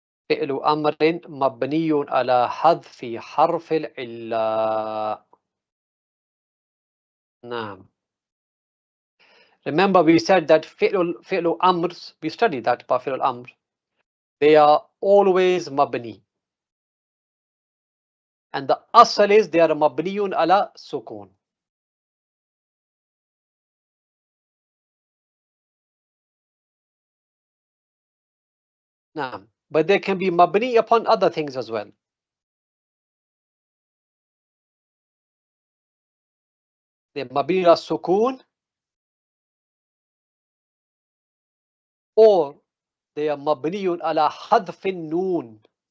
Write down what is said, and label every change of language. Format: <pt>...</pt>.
<ar>فعل أمر مبني على حذف حرف العلة. نعم.</ar> <en>Remember we said that فعل أمر, we studied that about فعل الأمر. They are always مبني. And the asal is they are مبني على سكون.</en> <ar>نعم.</ar> <en>But they can be مبني upon other things as well. They're</en> <ar>مبني على سكون,</ar> <en>or they are</en> <ar>مبني على حذف النون.</ar>